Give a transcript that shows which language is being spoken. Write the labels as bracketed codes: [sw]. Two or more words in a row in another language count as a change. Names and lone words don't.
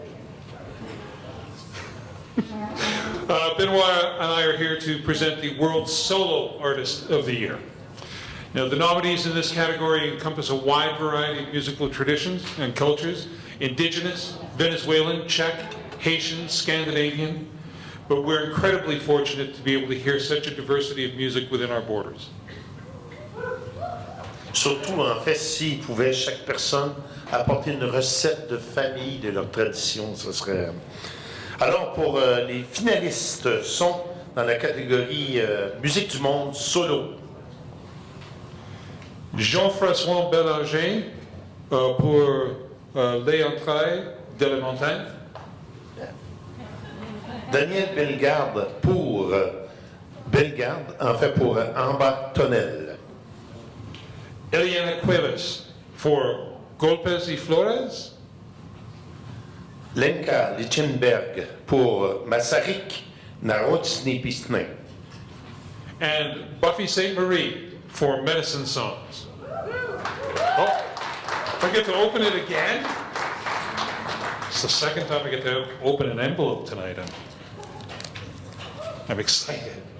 [en] Benoit and I are here to present the World Solo Artist of the Year. Now, the nominees in this category encompass a wide variety of musical traditions and cultures: Indigenous, Venezuelan, Czech, Haitian, Scandinavian. But we're incredibly fortunate to be able to hear such a diversity of music within our borders. [fr] Surtout, en fait, s'ils pouvaient, chaque personne, apporter une recette de famille de leur tradition, ce serait... Alors, pour les finalistes sont dans la catégorie musique du monde solo. Jean-François Bélanger pour Les Entrailles de la Montagne. Daniel Bellegarde pour Bellegarde, en fait pour Amba Tonnel. [en] Eliana Cuevas for Golpes y Flores. [fr] Lenka Lichtenberg pour Masaryk Narodny Pistny. [en] And Buffy St. Marie for Medicine Songs. Oh, I get to open it again? It's the second time I get to open an envelope tonight. I'm excited.